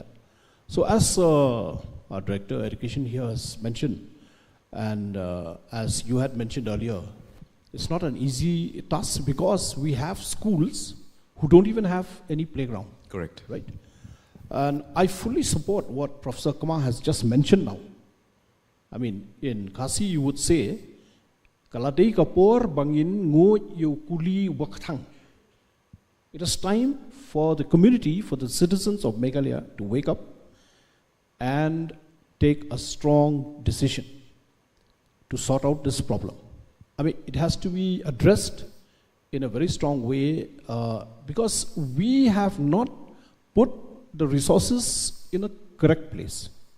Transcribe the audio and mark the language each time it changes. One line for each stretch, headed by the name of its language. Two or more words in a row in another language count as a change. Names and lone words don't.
English: So as our Director of Education here has mentioned, and as you had mentioned earlier, it's not an easy task because we have schools who don't even have any playground. Correct. Right? And I fully support what Professor Kumar has just mentioned now. I mean, in Kasi you would say,
Khasi: Kaladei kapor bangin ngo yu kuli waktang.
English: It is time for the community, for the citizens of Meghalaya to wake up and take a strong decision to sort out this problem. I mean, it has to be addressed in a very strong way because we have not put the resources in a correct place.